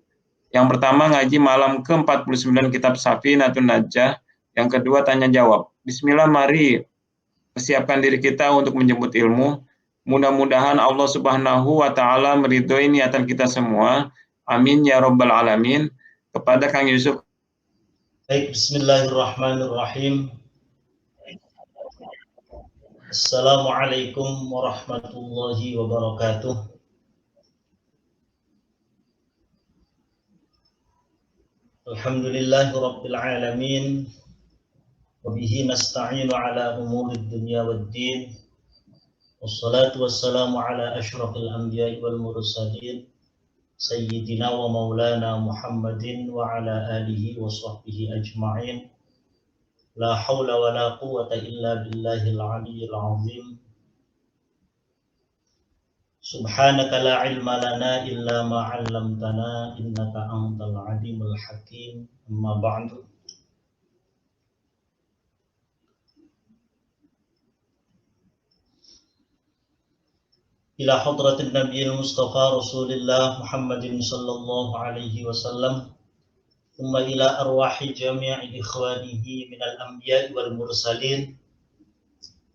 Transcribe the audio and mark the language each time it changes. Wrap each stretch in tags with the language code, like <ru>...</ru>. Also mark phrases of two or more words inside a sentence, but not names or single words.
<id>Yang pertama ngaji malam ke-49 kitab Safinatun Najah, yang kedua tanya jawab. Bismillah, mari persiapkan diri kita untuk menjemput ilmu. Mudah-mudahan</id> <ar>الله سبحانه وتعالى</ar> <id>meridhoi niatan kita semua.</id> <ar>آمين يا رب العالمين. Kepada Kang Yusuf.</ar> <id>Baik,</id> <ar>بسم الله الرحمن الرحيم. السلام عليكم ورحمة الله وبركاته. الحمد لله رب العالمين. وبه نستعين على أمور الدنيا والدين. والصلاة والسلام على أشرف الأنبياء والمرسلين. سيدنا ومولانا محمد وعلى آله وصحبه أجمعين. لا حول ولا قوة إلا بالله العلي العظيم. سبحانك لا علم لنا إلا ما علمتنا إنك أنت العليم الحكيم. أما بعد إلى حضرة النبي المصطفى رسول الله محمد صلى الله عليه وسلم ثم إلى أرواح جميع إخوانه من الأنبياء والمرسلين و</ar>